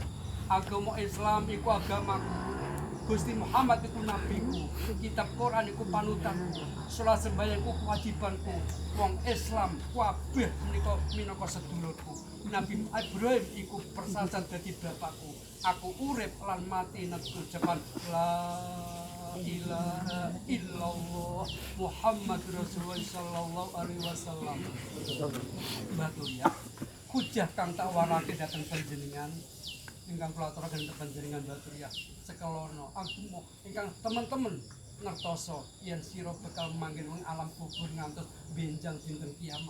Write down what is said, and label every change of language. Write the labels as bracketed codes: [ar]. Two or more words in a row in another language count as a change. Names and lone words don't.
[jv] Agama Islam iku agamaku. Gusti Muhammad iku nabiku, kitab Quran iku panutanku, salat sembahyang iku kewajibanku. Wong Islam kabeh menika minangka sedulurku. Nabi Ibrahim iku persasat dadi bapakku. Aku urip lan mati nek ucapan [ar] لا إله إلا الله محمد رسول الله صلى الله عليه وسلم. [jv] Mbah Turiah, hujah kang tak warake dhateng panjenengan ingkang kula aturaken dhateng panjenengan Mbah Turiah sekelono agama ingkang teman-teman ngertoso yen sira bakal manggen ing alam kubur ngantos benjang dinten kiamat.